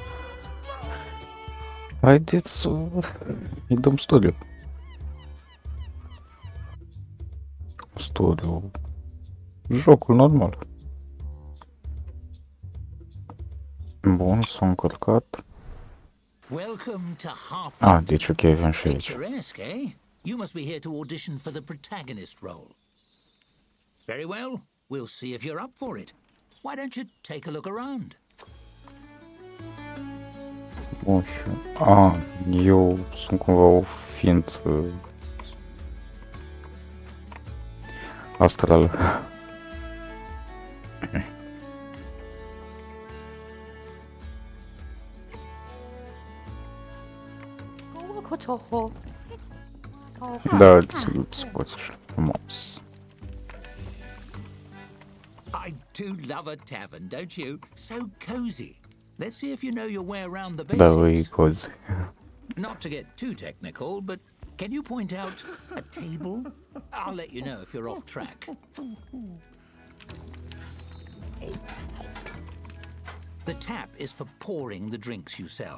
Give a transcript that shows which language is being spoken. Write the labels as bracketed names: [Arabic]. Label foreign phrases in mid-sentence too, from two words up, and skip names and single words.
[Romanian] Haideți să îi dăm studio. Studio. Jocul normal. Bun, s-a încărcat. Deci ok, avem și aici. [English] You must be here to audition for the protagonist role. Very well, we'll see if you're up for it. Why don't you take a look around? [Romanian] Bun, și... eu sunt cumva o ființă astrală. Da, să poți așa frumos. [English] I do love a tavern, don't you? So cozy. Let's see if you know your way around the [Romanian] Da, e [English] basics. [Romanian] cozy. [English] Not to get too technical, but can you point out a table? I'll let you know if you're off track. The tap is for pouring the drinks you sell.